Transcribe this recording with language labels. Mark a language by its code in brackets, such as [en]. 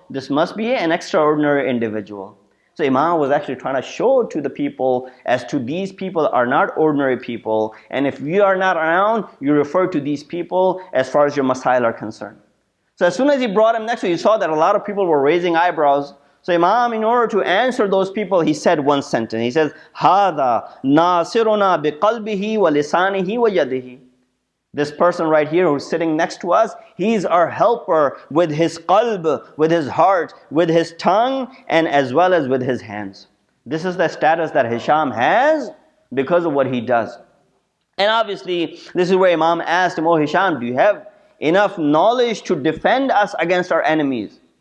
[en] This must be an extraordinary individual. So Imam was actually trying to show to the people as to these people are not ordinary people, and if you are not around, you refer to these people as far as your masail are concerned. So as soon as he brought him next to him, you saw that a lot of people were raising eyebrows. So Imam, in order to answer those people, he said one sentence. He says, [ar] هَذَا نَاصِرُنَا بِقَلْبِهِ وَلِسَانِهِ وَيَدِهِ. [en] This person right here who's sitting next to us, he's our helper with his qalb, with his heart, with his tongue, and as well as with his hands. This is the status that Hisham has because of what he does. And obviously, this is where Imam asked him, "Oh Hisham, do you have enough knowledge to defend us against our enemies?"